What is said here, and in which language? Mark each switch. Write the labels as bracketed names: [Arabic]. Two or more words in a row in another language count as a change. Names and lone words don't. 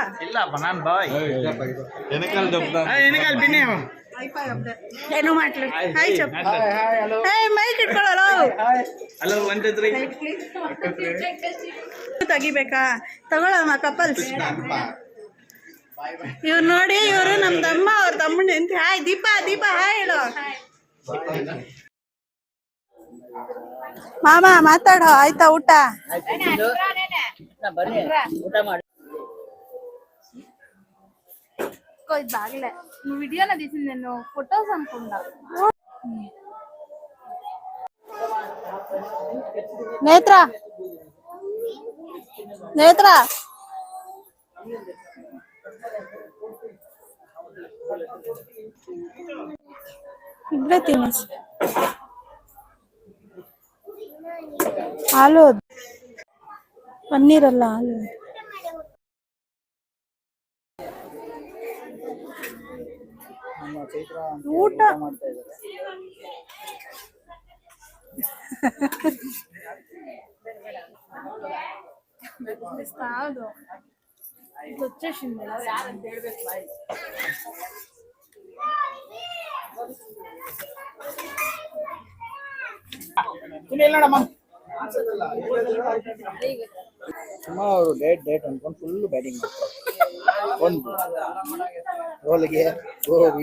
[Kannada] ಏನು ಮಾಡ್ಲಿ ಹಾಯ್ ಚಪ್ಪ ಏ ಮೈಕ್ ಇಟ್ಕೊಳ್ಳೋ ತೆಗಿಬೇಕಾ ತಗೊಳಮ್ಮ ಕಪಲ್ಸ್ ಇವ್ರು ನೋಡಿ ಇವರು ನಮ್ ತಮ್ಮ ಅವ್ರ ತಮ್ಮನ ಎಂತ ಹಾಯ್ ದೀಪ ದೀಪ ಹಾಯ್ ಹೇಳು ಮಾಮ ಮಾತಾಡೋ ಆಯ್ತಾ ಊಟ [Telugu] బాగలే నువ్వు వీడియోలో తీసింది నేను ఫొటోస్ అనుకుంటా [Kannada] నేత్ర నేత్ర ಇಬ್ರೇ ತಿನ್ನಿಸಿ ಹಾಲು ಪನ್ನೀರಲ್ಲ ಹಾಲು ಊಟ [Telugu] కాదు ఇది వచ్చేసింది [Kannada] ಸುಮ್ಮ ಅವರು ಡೇಟ್ ಅನ್ಕೊಂಡು ಫುಲ್ ಬ್ಯಾಟಿಂಗ್ ಮಾಡ್ತಾರೆ ಒಂದು ರೋಲ್ಗೆ ಗೋಬಿ